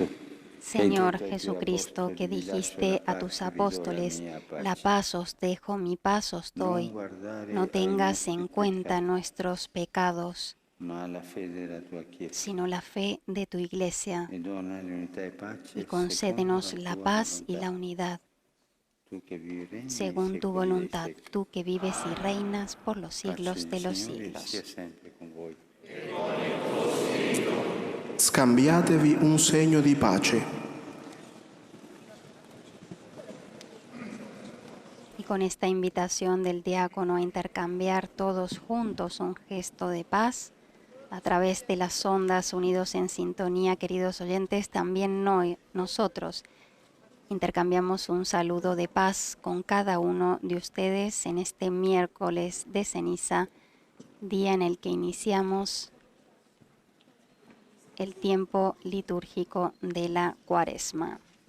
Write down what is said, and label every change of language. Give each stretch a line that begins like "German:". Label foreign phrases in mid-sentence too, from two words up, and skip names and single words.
Spanish: Señor Jesucristo, que dijiste a tus apóstoles, la paz os dejo, mi paz os doy, no tengas en cuenta nuestros pecados, sino la fe de tu Iglesia, y concédenos la paz y la unidad, según tu voluntad, tú que vives y reinas por los siglos de los siglos.
Italian: Scambiatevi un segno di pace.
Spanish: Y con esta invitación del diácono a intercambiar todos juntos un gesto de paz, a través de las ondas unidos en sintonía, queridos oyentes, también nosotros intercambiamos un saludo de paz con cada uno de ustedes en este miércoles de ceniza, día en el que iniciamos el tiempo litúrgico de la Cuaresma.